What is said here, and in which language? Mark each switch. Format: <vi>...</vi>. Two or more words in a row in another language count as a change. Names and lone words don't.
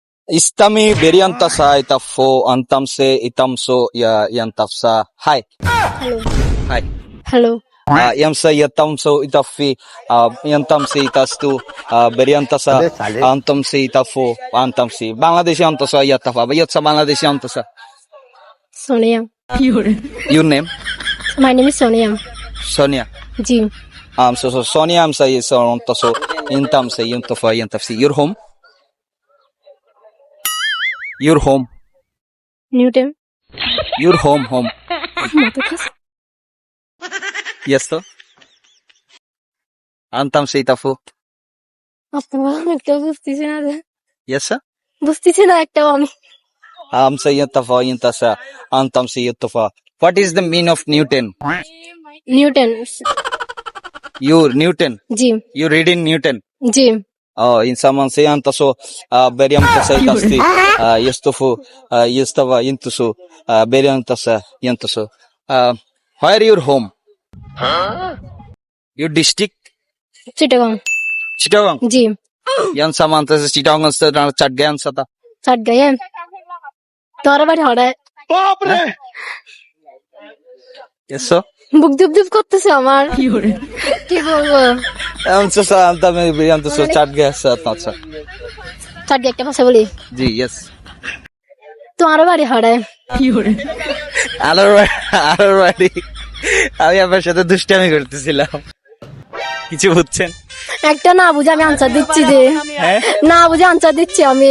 <en>Istami beriantasa itafo antamse itamso ya yantafsa. Hi. Hello. Hi. Hello. Yamsa yatamso itafi yantamse itastu beriantasa antamse itafo antamsi. Bangladeshi antasa yatafa. Yatsa Bangladeshi antasa. Sonia. Your name? My name is Sonia. Sonia.</en> <bn>Ji. So Sonia amsa is antaso intamse yantafa yantafsi.</bn> <en>Your home? Your home. Newton. Your home. Yes, sir. Antamse itafu.</en> <bn>আপনার একটা বুঝতেছি না রে।</bn> <en>Yes, sir.</en> <bn>বুঝতেছি না একটাও আমি। Amsa yantafa yantasa antamse yantafa.</bn> <en>What is the mean of Newton? নিউটন। You Newton.</en> <bn>জি।</bn> <en>You read in Newton.</en> <bn>জি।</bn> <en>In someone say antaso beriam tasa itasti yastufu yastava intusu beriam tasa yantusu. Where your home? Your district? চিটাগং। Chittagong.</en> <bn>জি। Yan someone tasa Chittagong sa chatgayan sata. চাট গায়ে। তোর বাড়ি হঠাৎ</bn> <en>Yes, sir.</en> <bn>বুক দুপ দুপ করতেছে আমার। কি বলবো? Amsa sa antame beriam tasa chatgayan sata. চাট গায়ে একটা ভাষা বলি।</bn> <en>Ji, yes.</en> <bn>তোমার বাড়ি হঠাৎ আলোর বাড়ি আমি আপনার সাথে দুষ্টামি করতেছিলাম কিছু বুঝছেন একটা না বুঝে আমি আনসার দিচ্ছি যে না বুঝে আনসার দিচ্ছি আমি</bn>